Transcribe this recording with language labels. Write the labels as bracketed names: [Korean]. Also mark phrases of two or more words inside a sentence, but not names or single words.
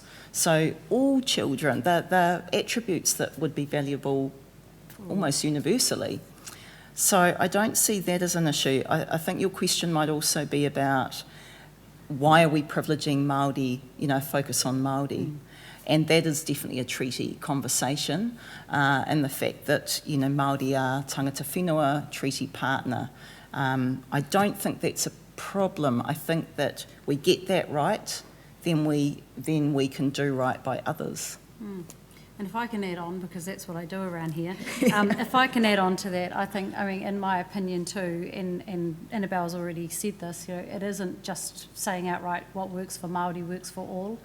[English] So all children, they're attributes that would be valuable almost universally. So I don't see that as an issue. I think your question might also be about why are we privileging Māori, you know, focus on Māori? And that is definitely a treaty conversation, and the fact that, you know, Māori are [Māori] tangata whenua, [English] treaty partner. I don't think that's a problem. I think that we get that right, then we can do right by others. And if I can add on, because that's what I do around here, if I can add on to that, I mean, in my opinion too, and Annabelle's already said this, you know, it isn't just saying outright what works for Māori works for all.